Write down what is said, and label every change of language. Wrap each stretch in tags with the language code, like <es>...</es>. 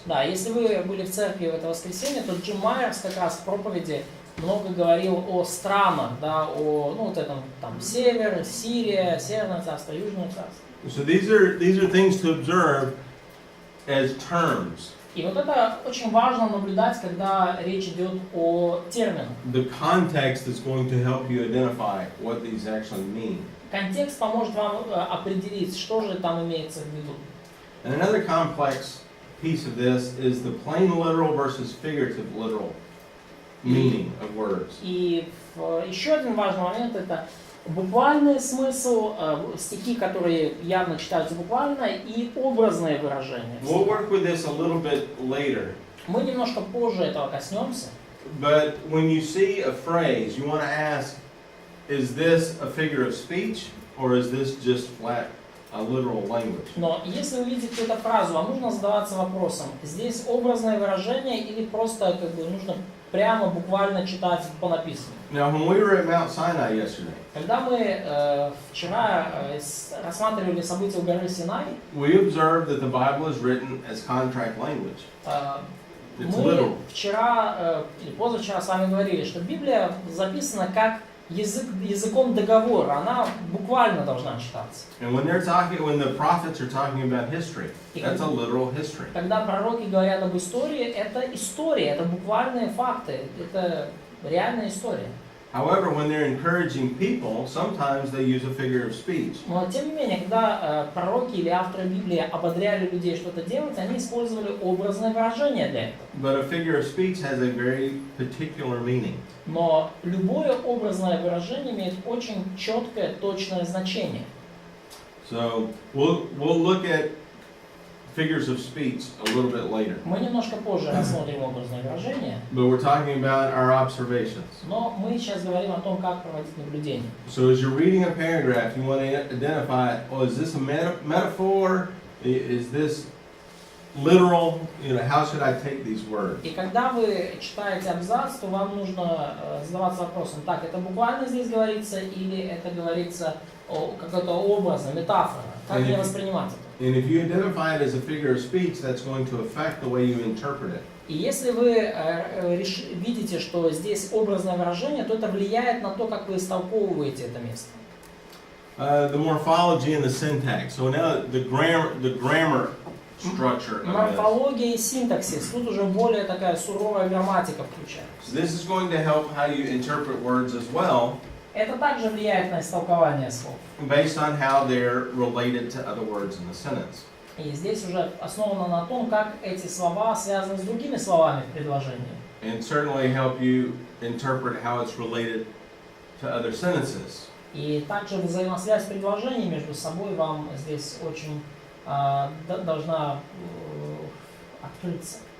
<ru>Да, если вы были в церкви в это воскресенье, то Джим Майерс как раз в проповеди много говорил о странах, да, о, ну, вот этом там север, Сирия, Северное царство, Южное царство.</ru> <en>So these are things to observe as terms.</en> <ru>И вот это очень важно наблюдать, когда речь идет о терминах.</ru> <en>The context is going to help you identify what these actually mean.</en> <ru>Контекст поможет вам определить, что же там имеется в виду.</ru> <en>And another complex piece of this is the plain literal versus figurative literal meaning of words.</en> <ru>И еще один важный момент — это буквальный смысл, стихи, которые явно читаются буквально, и образные выражения.</ru> <en>We'll work with this a little bit later.</en> <ru>Мы немножко позже этого коснемся.</ru> <en>But when you see a phrase, you want to ask, is this a figure of speech or is this just flat a literal language?</en> <ru>Но если вы видите какую-то фразу, вам нужно задаваться вопросом, здесь образное выражение или просто как бы нужно прямо буквально читать по написанному.</ru> <en>Now, when we were at Mount Sinai yesterday,</en> <ru>Когда мы вчера рассматривали события у горы Синай,</ru> <en>we observed that the Bible is written as contract language. It's</en> <ru>мы</ru> <en>literal.</en> <ru>вчера или позавчера с вами говорили, что Библия записана как языком договора, она буквально должна читаться.</ru> <en>And when the prophets are talking about history, that's a literal history.</en> <ru>Когда пророки говорят об истории, это история, это буквальные факты, это реальная история.</ru> <en>However, when they're encouraging people, sometimes they use a figure of speech.</en> <ru>Но тем не менее, когда пророки или авторы Библии ободряли людей что-то делать, они использовали образное выражение для этого.</ru> <en>But a figure of speech has a very particular meaning.</en> <ru>Но любое образное выражение имеет очень четкое, точное значение.</ru> <en>So we'll look at figures of speech a little bit later.</en> <ru>Мы немножко позже рассмотрим образное выражение,</ru> <en>But we're talking about our observations.</en> <ru>но мы сейчас говорим о том, как проводить наблюдение.</ru> <en>So as you're reading a paragraph, you want to identify, oh, is this a metaphor? Is this literal? You know, how should I take these words?</en> <ru>И когда вы читаете абзац, то вам нужно задаваться вопросом, так, это буквально здесь говорится или это говорится какой-то образно, метафора? Как мне воспринимать это?</ru> <en>And if you identify it as a figure of speech, that's going to affect the way you interpret it.</en> <ru>И если вы видите, что здесь образное выражение, то это влияет на то, как вы истолковываете это место.</ru> <en>The morphology and the syntax. So now the grammar structure of this.</en> <ru>Морфология и синтаксис. Тут уже более такая суровая грамматика включается.</ru> <en>So this is going to help how you interpret words as well,</en> <ru>Это также влияет на истолкование слов.</ru> <en>based on how they're related to other words in the sentence.</en> <ru>И здесь уже основано на том, как эти слова связаны с другими словами в предложении.</ru> <en>And certainly help you interpret how it's related to other sentences.</en> <ru>И также взаимосвязь предложений между собой вам здесь очень должна открыться.</ru>